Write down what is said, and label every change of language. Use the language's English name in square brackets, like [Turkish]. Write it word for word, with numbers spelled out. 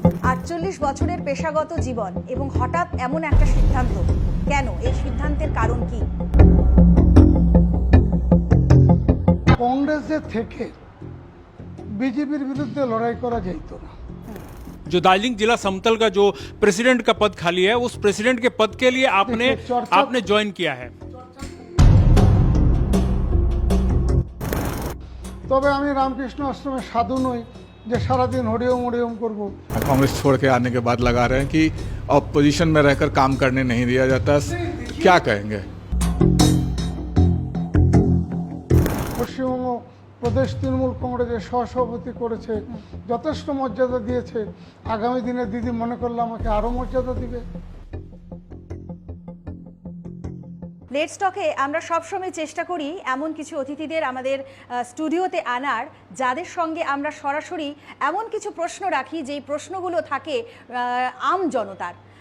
[Bangla] আটচল্লিশ বছরের পেশাগত জীবন এবং হঠাৎ এমন একটা সিদ্ধান্ত, কেন? এই সিদ্ধান্তের কারণ কি? কংগ্রেসে থেকে বিজেপির বিরুদ্ধে লড়াই করা যেত না। [Hindi] जो दार्जिलिंग जिला समतल का जो प्रेसिडेंट का पद खाली है, उस प्रेसिडेंट के पद के लिए आपने देखिए, चर्चा- आपने ज्वाइन किया है। [Bangla] তবে আমি রামকৃষ্ণ আশ্রমে সাধু নই যে সারাদিন হরিওম হরিওম করব। [Hindi] कांग्रेस छोड़ के आने के बाद लगा रहे हैं कि अपोजिशन में रहकर काम करने नहीं दिया जाता। क्या कहेंगे? [Bangla] পশ্চিমবঙ্গ প্রদেশ তৃণমূল কংগ্রেসের সহসভাপতি করেছে, যথেষ্ট মর্যাদা দিয়েছে। আগামী দিনে দিদি মনে করলে আমাকে আরও মর্যাদা দিবে। লেটস টকে আমরা সবসময় চেষ্টা করি এমন কিছু অতিথিদের আমাদের আহ, স্টুডিওতে আনার, যাদের সঙ্গে আমরা সরাসরি এমন কিছু প্রশ্ন রাখি যেই প্রশ্নগুলো থাকে আহ, আম জনতার।